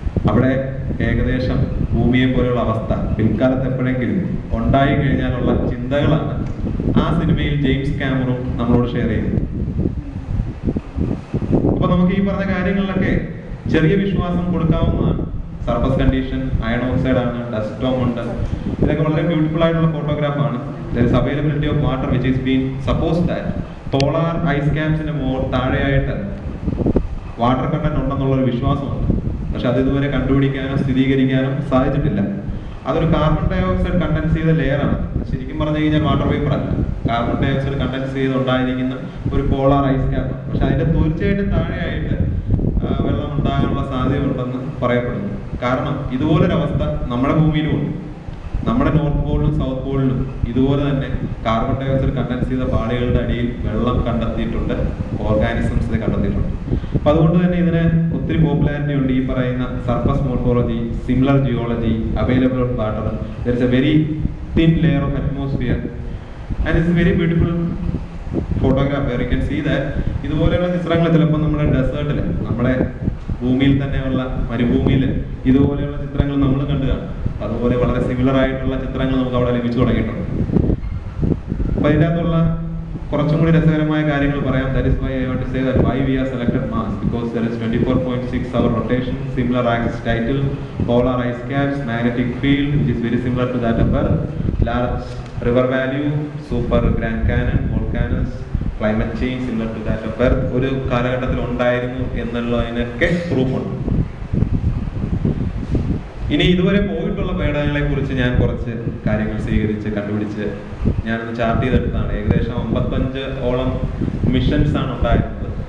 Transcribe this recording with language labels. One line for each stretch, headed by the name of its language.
Malayalam: അവിടെ ഏകദേശം ഭൂമിയെ പോലെയുള്ള അവസ്ഥ പിൽക്കാലത്ത് എപ്പോഴെങ്കിലും ഉണ്ടായി കഴിഞ്ഞാലുള്ള ചിന്തകളാണ് ആ സിനിമയിൽ ജെയിംസ് കാമറൂൺ നമ്മളോട് ഷെയർ ചെയ്യുന്നത്. അപ്പൊ നമുക്ക് ഈ പറഞ്ഞ കാര്യങ്ങളിലൊക്കെ ചെറിയ വിശ്വാസം കൊടുക്കാവുന്നതാണ്. സർഫസ് കണ്ടീഷൻ, അയൺ ഓക്സൈഡ് ആണ്, ഡസ്റ്റ് സ്റ്റോം ഉണ്ട്. ഇതൊക്കെ വളരെ ബ്യൂട്ടിഫുൾ ആയിട്ടുള്ള ഫോട്ടോഗ്രാഫാണ്.
English: there is availability of water which is being supposed that polar ice caps-ന്
Malayalam: താഴെയായിട്ട് വാട്ടർ കണ്ടന്റ് ഉണ്ടെന്നുള്ളൊരു വിശ്വാസമുണ്ട്. പക്ഷെ അത് ഇതുവരെ കണ്ടുപിടിക്കാനോ സ്ഥിരീകരിക്കാനോ സാധിച്ചിട്ടില്ല. അതൊരു കാർബൺ ഡൈ ഓക്സൈഡ് കണ്ടൻസ് ചെയ്ത ലെയറാണ്. ശരിക്കും പറഞ്ഞു കഴിഞ്ഞാൽ വാട്ടർ വേപ്പർ അല്ല, കാർബൺ ഡൈ ഓക്സൈഡ് കണ്ടൻസ് ചെയ്ത് ഉണ്ടായിരിക്കുന്ന ഒരു പോളാർ ഐസ് ക്യാപ്പ്. പക്ഷെ അതിന്റെ തീർച്ചയായിട്ടും താഴെയായിട്ട് വെള്ളം ഉണ്ടാകാനുള്ള സാധ്യത ഉണ്ടെന്ന് പറയപ്പെടുന്നു. കാരണം ഇതുപോലൊരവസ്ഥ നമ്മുടെ ഭൂമിയിലും ഉണ്ട്. നമ്മുടെ നോർത്ത് പോളിലും സൗത്ത് പോളിലും ഇതുപോലെ തന്നെ കാർബൺ ഡൈ ഓക്സൈഡ് കണ്ടൻസ് ചെയ്ത പാളികളുടെ അടിയിൽ വെള്ളം കണ്ടെത്തിയിട്ടുണ്ട്, ഓർഗാനിസംസിനെ കണ്ടെത്തിയിട്ടുണ്ട്. അപ്പൊ അതുകൊണ്ട് തന്നെ ഇതിന് ഒത്തിരി പോപ്പുലാരിറ്റി ഉണ്ട്. ഈ പറയുന്ന
English: Surface morphology, similar geology, available on water, there is a very thin layer of atmosphere and it's very beautiful photograph. You can see that
Malayalam: ഇതുപോലെയുള്ള ചിത്രങ്ങൾ ചിലപ്പോൾ നമ്മുടെ ഡെസേർട്ടിൽ, നമ്മുടെ ഭൂമിയിൽ തന്നെയുള്ള മരുഭൂമിയിൽ ഇതുപോലെയുള്ള ചിത്രങ്ങൾ നമ്മൾ കണ്ടു കാണും. അതുപോലെ വളരെ സിമിലർ ആയിട്ടുള്ള ചിത്രങ്ങൾ നമുക്ക് അവിടെ ലഭിച്ചു തുടങ്ങിയിട്ടുണ്ട്. അപ്പൊ അതിൻ്റെ അകത്തുള്ള കുറച്ചും കൂടി രസകരമായ കാര്യങ്ങൾ പറയാം.
English: That is why I want to say that why we have selected Mars, because there is 24.6 hour rotation, similar axis title, polar ice caps, magnetic field which is very similar to that of Earth, large river value, super Grand Canyon, volcanoes, climate change similar to that of Earth.
Malayalam: ഒരു കാലഘട്ടത്തിൽ ഉണ്ടായിരുന്നു എന്നുള്ളതിനൊക്കെ പ്രൂഫുണ്ട്. ഇനി ഇതുവരെ പോയിട്ടുള്ള പേടകങ്ങളെ കുറിച്ച് ഞാൻ കുറച്ച് കാര്യങ്ങൾ സ്വീകരിച്ച് കണ്ടുപിടിച്ച് ഞാനൊന്ന് ചാർട്ട് ചെയ്തെടുത്താണ്. ഏകദേശം 55 മിഷൻസ് ആണ് ഉണ്ടായിരുന്നത്.